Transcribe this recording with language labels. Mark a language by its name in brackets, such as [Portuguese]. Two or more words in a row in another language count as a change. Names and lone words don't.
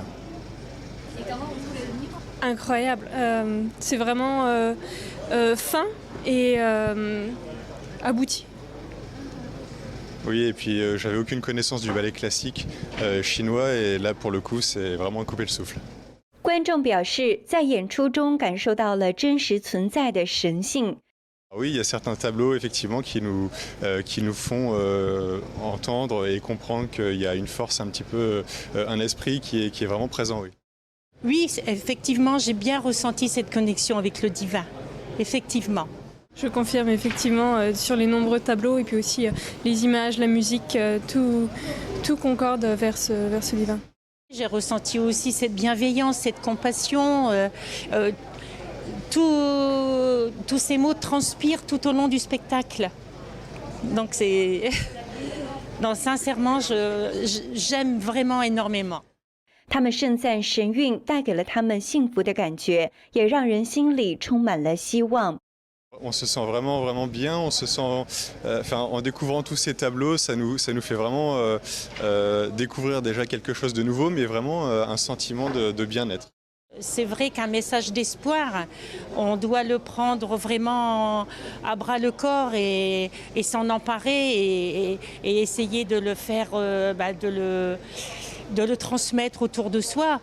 [French] Et comment vous trouvez le livre ? Incroyable, c'est vraiment fin et abouti. Oui, et puis j'avais aucune connaissance du ballet classique chinois et là pour le coup c'est vraiment couper le souffle. [Chinese] 观众表示，在演出中感受到了真实存在的神性。 [French] Oui, il y a certains tableaux effectivement qui nous font entendre et comprendre qu'il y a une force un petit peu, un esprit qui est vraiment présent. Oui. Oui, effectivement, j'ai bien ressenti cette connexion avec le divin. Effectivement. Je confirme effectivement sur les nombreux tableaux et puis aussi les images, la musique, tout concorde vers ce divin. J'ai ressenti aussi cette bienveillance, cette compassion. Tous ces mots transpirent tout au long du spectacle. Donc c'est... Non, sincèrement, j'aime vraiment énormément. [Chinese] 他们盛赞神韵带给了他们幸福的感觉，也让人心里充满了希望。 [French] On se sent vraiment, vraiment bien. On se sent, en découvrant tous ces tableaux, ça nous fait vraiment découvrir déjà quelque chose de nouveau, mais vraiment un sentiment de bien-être. C'est vrai qu'un message d'espoir, on doit le prendre vraiment à bras le corps et s'en emparer et essayer de le faire, de le transmettre autour de soi.